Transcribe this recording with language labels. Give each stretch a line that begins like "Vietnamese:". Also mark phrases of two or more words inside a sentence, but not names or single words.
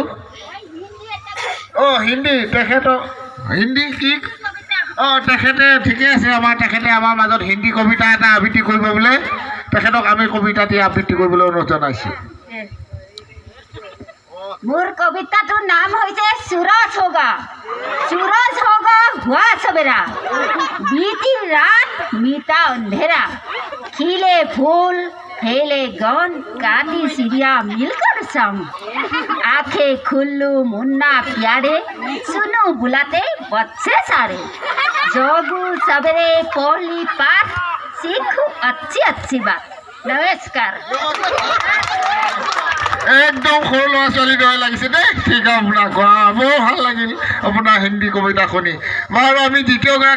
Assamese: হিন্দী, তেখেতৰ হিন্দী কি? তেখেতে ঠিকে আছে। তেখেতে আমাৰ মাজত হিন্দী কবিতা এটা আবৃত্তি কৰিব বোলে। তেখেতক আমি কবিতাটি আবৃত্তি কৰিবলৈ অনুৰোধ জনাইছোঁ। মোৰ কবিতাটোৰ নাম হৈছে
Hindi: सूरज होगा हुआ सवेरा, बीती रात मीठा अंधेरा, खिले फूल फैले गन, काटी चिड़िया मिलकर संग, आंखें खुल्लू मुन्ना प्यारे, सुनो बुलाते बच्चे सारे, जोगू सवेरे पहली पाठ, सीखू अच्छी बात। नमस्कार।
Assamese: একদম সৰু ল'ৰা ছোৱালী দৰে লাগিছে দেই। ঠিক আপোনাক বৰ ভাল লাগিল আপোনাৰ হিন্দী কবিতা শুনি। বাৰু আমি দ্বিতীয়গৰাকী